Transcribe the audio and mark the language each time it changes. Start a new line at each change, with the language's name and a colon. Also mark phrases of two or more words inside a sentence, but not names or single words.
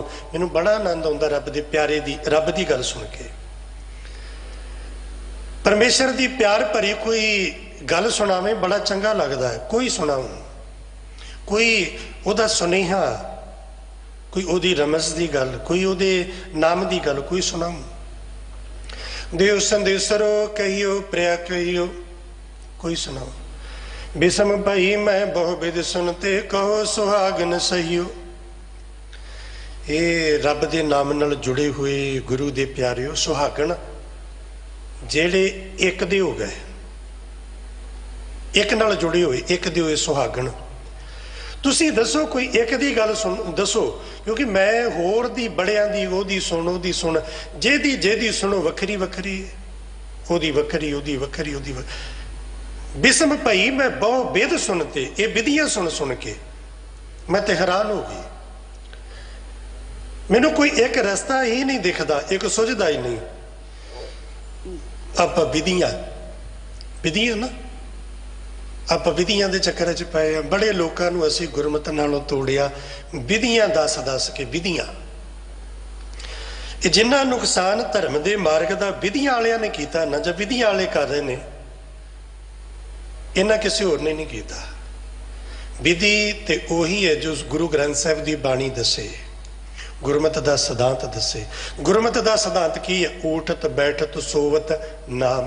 Punjabi: ਮੈਨੂੰ ਬੜਾ ਆਨੰਦ ਆਉਂਦਾ ਰੱਬ ਦੇ ਪਿਆਰੇ ਦੀ, ਰੱਬ ਦੀ ਗੱਲ ਸੁਣ ਕੇ। ਪਰਮੇਸ਼ਰ ਦੀ ਪਿਆਰ ਭਰੀ ਕੋਈ ਗੱਲ ਸੁਣਾਵੇ ਬੜਾ ਚੰਗਾ ਲਗਦਾ ਹੈ। ਕੋਈ ਸੁਣਾਓ, ਕੋਈ ਉਹਦਾ ਸੁਨੇਹਾ, ਕੋਈ ਓਦੀ ਰਮਜ਼ ਦੀ ਗੱਲ, ਕੋਈ ਓਦੇ ਨਾਮ ਦੀ ਗੱਲ, ਕੋਈ ਸੁਣਾਓ। ਦੇਵ ਸੰਦੇਸਰੋ ਕਹੀਓ ਪ੍ਰਿਆ ਕਹੀਓ, ਕੋਈ ਸੁਣਾਓ। ਬਿਸਮ ਭਾਈ ਮੈਂ ਬਹੁ ਬਿਦ ਸੁਨਤੇ ਕਹੋ ਸੁਹਾਗਨ ਸਹੀਓ। ਯੇ ਰੱਬ ਦੇ ਨਾਮ ਨਾਲ ਜੁੜੇ ਹੋਏ ਗੁਰੂ ਦੇ ਪਿਆਰਿਓ, ਸੁਹਾਗਨ ਜਿਹੜੇ ਏਕ ਦੇ ਹੋ ਗਏ, ਏਕ ਨਾਲ ਜੁੜੇ ਹੋਏ, ਏਕ ਦੇ ਹੋਏ ਸੁਹਾਗਨ। ਤੁਸੀ ਦੱਸੋ ਕੋਈ ਏਕ ਦੀ ਗੱਲ ਸੁਣ ਦੱਸੋ, ਕਿਉਂਕਿ ਮੈਂ ਹੋਰ ਦੀ ਬੜੀਆਂ ਦੀ ਓਦੀ ਸੁਣ, ਜਿਹਦੀ ਜਿਹਦੀ ਸੁਣੋ ਵੱਖਰੀ ਵੱਖਰੀ, ਓਦੀ ਵੱਖਰੀ ਓਦੀ ਵੱਖਰੀ ਓਦੀ ਵੱਖਰੀ। ਬਿਸਮ ਭਾਈ ਮੈਂ ਬਹੁ ਬੇਦ ਸੁਨਤੇ, ਯੇ ਵਿਧੀਆਂ ਸੁਣ ਸੁਣ ਕੇ ਮੈਂ ਤੇ ਹੈਰਾਨ ਹੋ ਗਈ। ਮੈਨੂੰ ਕੋਈ ਏਕ ਰਸਤਾ ਹੀ ਨਹੀਂ ਦਿਖਤਾ, ਏਕ ਸੁੱਝਦਾ ਹੀ ਨਹੀਂ। ਆਪ ਵਿਧੀਆਂ ਵਿਧੀਆਂ ਨਾ, ਆਪ ਵਿਧੀਆਂ ਦੇ ਚੱਕਰ ਚ ਪਏ ਹੈਂ। ਬੜੇ ਲੋਗੋਂ ਕੋ ਅਸੀ ਗੁਰਮਤ ਨਾਲੋਂ ਤੋੜਿਆ, ਵਿਧੀਆਂ ਦੱਸ ਦੱਸ ਕੇ ਵਿਧੀਆਂ। ਇਹ ਜਿੰਨਾ ਨੁਕਸਾਨ ਧਰਮ ਦੇ ਮਾਰਗ ਦਾ ਵਿਧੀਆਂ ਵਾਲਿਆਂ ਨੇ ਕੀਤਾ ਨਾ, ਜਾਂ ਵਿਧੀਆਂ ਵਾਲੇ ਕਰ ਰਹੇ ਨੇ, ਇਹਨਾਂ ਕਿਸੇ ਹੋਰ ਨੇ ਨਹੀਂ ਕੀਤਾ। ਵਿਧੀ ਤੇ ਉਹੀ ਹੈ ਜੋ ਗੁਰੂ ਗ੍ਰੰਥ ਸਾਹਿਬ ਦੀ ਬਾਣੀ ਦੱਸੇ, ਗੁਰਮਤਿ ਦਾ ਸਿਧਾਂਤ ਦੱਸੇ। ਗੁਰਮਤਿ ਦਾ ਸਿਧਾਂਤ ਕੀ ਹੈ? ਊਠਤ ਬੈਠਤ ਸੋਵਤ ਨਾਮ।